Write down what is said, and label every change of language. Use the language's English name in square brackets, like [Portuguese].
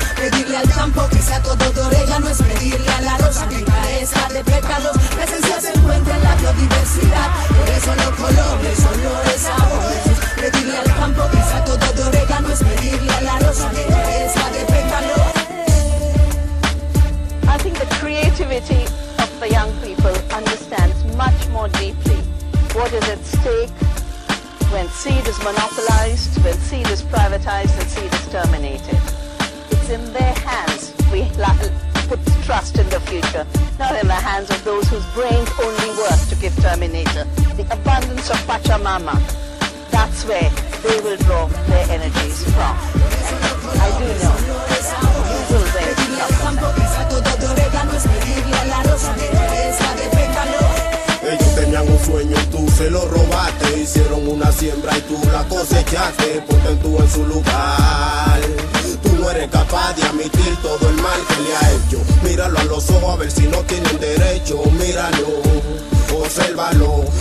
[Spanish] Pedirle al campo que sea todo de orégano es pedirle a la rosa que carezca de pecados. La esencia se encuentra en la biodiversidad, por eso los colores, olores, sabores. Pedirle al campo que sea todo de orégano es pedirle a la rosa que carezca de pecados. [English] I think the creativity of the young people understands much more deeply what is at stake when seed is monopolized, when seed is privatized, and seed is terminated. It's in their hands we put trust in the future, not in the hands of those whose brains only work to give Terminator. The abundance of Pachamama, that's where they will draw their energies from. And I do know who will they [Spanish] Tenían un sueño y tú se lo robaste. Hicieron una siembra y tú la cosechaste. desechaste, ponte tú en su lugar. Tú no eres capaz de admitir todo el mal que le ha hecho. Míralo a los ojos a ver si no tienen derecho. Míralo, obsérvalo.